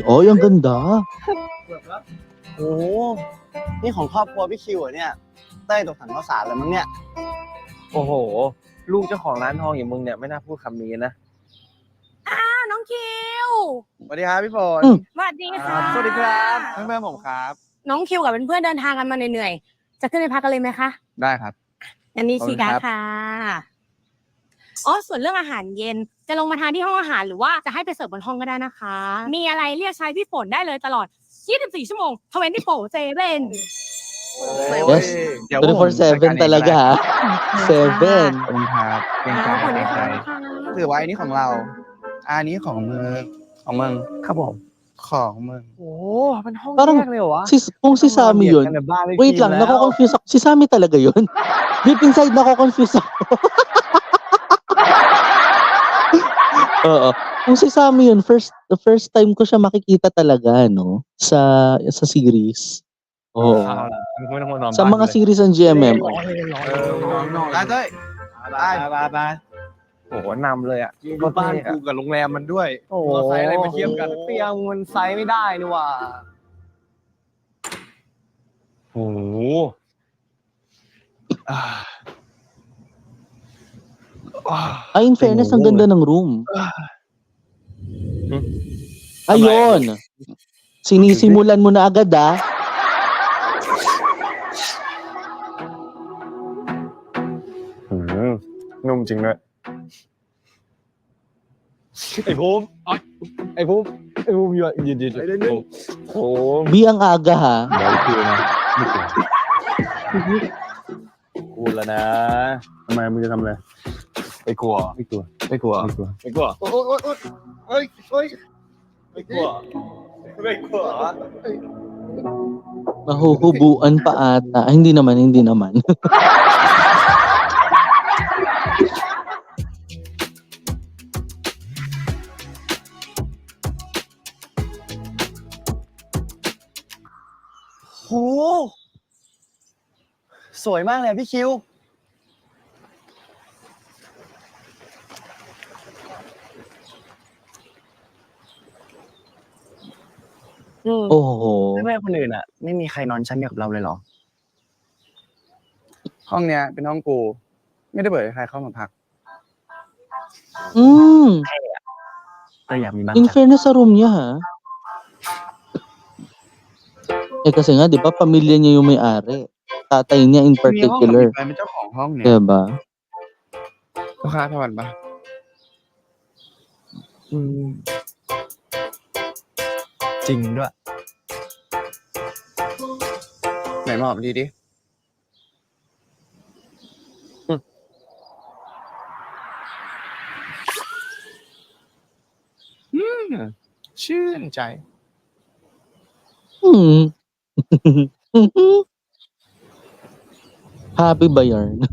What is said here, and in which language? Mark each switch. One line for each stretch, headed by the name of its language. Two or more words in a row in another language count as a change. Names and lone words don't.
Filipino: Oh, ang ganda.
Thai: โอ้นี่ของครอบครัวพี่คิวเหรอเนี่ยเต้ยตกถังข้าวสารแล้วมั้งเนี่ย โอ้โห ลูกเจ้าของร้านทองอย่างมึงเนี่ยไม่น่าพูดคำนี้นะ น้องคิว สวัสดีครับพี่ฝน สวัสดีค่ะ สวัสดีครับเพื่อนๆผมครับ น้องคิวกับเพื่อนๆเดินทางกันมาเหนื่อยๆ จะขึ้นไปพักกันเลยไหมคะ ได้ครับ อันนี้ ขอบคุ ชี ณ กา ครับ ค่ะ อ๋อ ส่วนเรื่องอาหารเย็น จะลงมาทานที่ห้องอาหารหรือว่าจะให้ไปเสิร์ฟบนห้องก็ได้นะคะ มีอะไรเรียกใช้พี่ฝนได้เลยตลอด 24 ชั่วโมง24/7
Filipino: Yes. 24/7 talaga ha. 7.
Thai: ขอบคุณครับเกรงใจ ขอบคุณ เกรง นะ ใจ คะ ถือว่าอันนี้ของเรา อันนี้ของมึง ของมึง ครับผม ของมึง โอ้เป็นห้อง
Filipino: Parang
Thai: แยกเลยเหรอวะ
Filipino: kung si Sammy yun,
Thai: กันในบ้านเลย
Filipino: wait lang, nako-confuse ako. Si Sammy talaga yun?
English: Deep inside,
Filipino: nako-confuse ako. Oo. Kung si Sammy yun,
English: the first time
Filipino: ko siya makikita talaga, no? Sa series. Oo.
Thai: ไม่ต้องนอน
Filipino: Sa mga series ng GMM.
Thai: ได้เต้ย ไป โอ้โหนำเลยอ่ะ ดูบ้านกูกับโรงแรมมันด้วย โอ้โห เอาไซส์อะไรมาเทียบกัน เตียงมันไซส์ไม่ได้นี่หว่า โอ้โห
Filipino: Ay,
English: in fairness,
Filipino: ang ganda ng room. Ayun. Sinisimulan mo na agad ah.
Thai: นุ่มจริงด้วยไอ้ภูมิไอ้ภูมิยืนโอ้โห
Filipino: Bi ang aga ha.
Thai: เดี๋ยวคิวนะพูดแล้วนะทำไมมึงจะทำอะไรไม่กลัวไม่กลัวไม่กลัวไม่กลัว เฮ้ย ไม่กลัวไม่กลัว
Filipino: Mahuhubuan pa ata. Ay, hindi naman.
Thai: โห สวยมากเลยอะพี่คิว
Filipino: Oho.
Thai: เพื่อนๆคนอื่นอ่ะ ไม่มีใครนอนชั้นเดียวกับเราเลยเหรอ ห้องเนี้ยเป็นห้องกู ไม่ได้เปิดให้ใครเข้ามาพัก ก็อยากมีบ้าง
Filipino: In
Thai: จัง
Filipino: fairness sa room niya ha. Eh kasi nga, di ba, pamilya niya yung may-ari. Tatay niya in
Thai: มีห้องกับ
Filipino: particular.
Thai: มีแฟนเป็นเจ้าของห้องเนี่ย
Filipino: Diba?
Thai: ลูกค้าทวันปะ จริงด้วย ไหนมอบดีดิ ชื่นใจ
Filipino: Happy ba yarn?